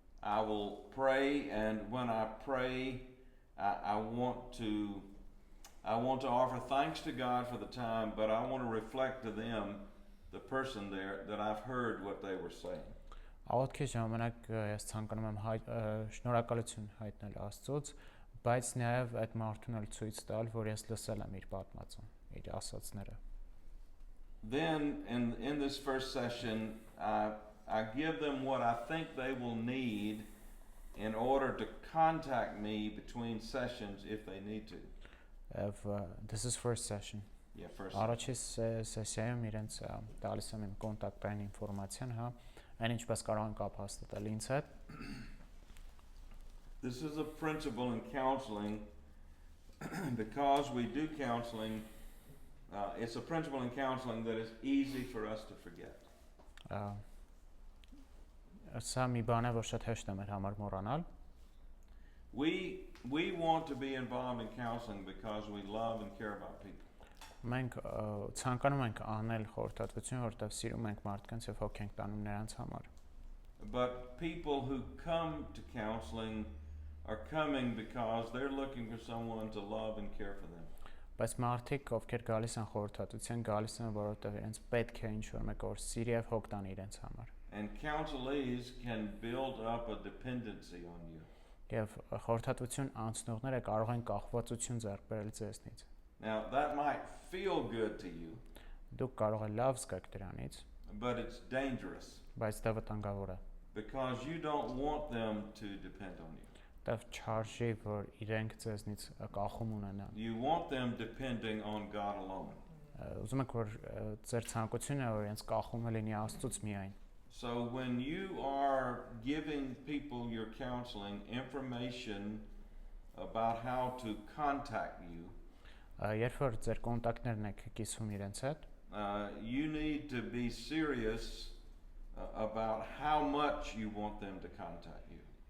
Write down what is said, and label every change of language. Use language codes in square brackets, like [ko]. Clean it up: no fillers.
[en] I will pray, and when I pray, I want to offer thanks to God for the time, but I want to reflect to them, the person there, that I've heard what they were saying. [hy] Աղոթքի ժամանակ ես ցանկանում եմ շնորհակալություն հայտնել Աստծոց, բայց նաև այդ մարդուն էլ ցույց տալ, որ ես լսել եմ իր պատմածը, իր ասածները։ [en] Then in this first session, I give them what I think they will need in order to contact me between sessions if they need to. This is first session. Yeah, first. [hy] Առաջի սեսիայում իրենց տալիս եմ իմ կոնտակտային ինֆորմացիան, հա, այն ինչպես կարող են կապ հաստատել ինձ հետ։ [en] This is a principle in counseling because we do counseling. It's a principle in counseling that is easy for us to forget. [hy] Սա մի բան է, որ շատ հեշտ է մեր համար մոռանալ։ [en] We want to be involved in counseling because we love and care about people. [hy] Մենք ցանկանում ենք անել խորհրդատվություն, որտեղ սիրում ենք մարդկանց եւ հոգ ենք տանում նրանց համար։ [en] But people who come to counseling are coming because they're looking for someone to love and care for them. [hy] Բայց մարդիկ, ովքեր գալիս են խորհրդատվության, գալիս են, որովհետեւ իրենց պետք է ինչ-որ մեկը որ սիրի եւ հոգ տանի իրենց համար։ [en] And counselees can build up a dependency on you. [hy] Եվ խորհրդատվություն անցնողները կարող են կախվածություն ձեռք բերել ձեզնից։ [en] Now that might feel good to you, [hy] Դուք կարող եք լավ զգաք դրանից, [en] but it's dangerous [hy] բայց դա վտանգավոր է։ [en] because you don't want them to depend on you. [hy] Դա չարժի, որ իրենք ձեզնից կախում ունենան։ [en] You want them depending on God alone. [hy] Ուզում եք որ ձեր ցանկությունը որ իրենց կախումը լինի Աստծուց միայն։ [en] So when you are giving people your counseling information about how to contact you, [hy] Երբ որ ձեր կոնտակտներն եք կիսում իրենց հետ, [en] you need to be serious about how much you want them to contact you.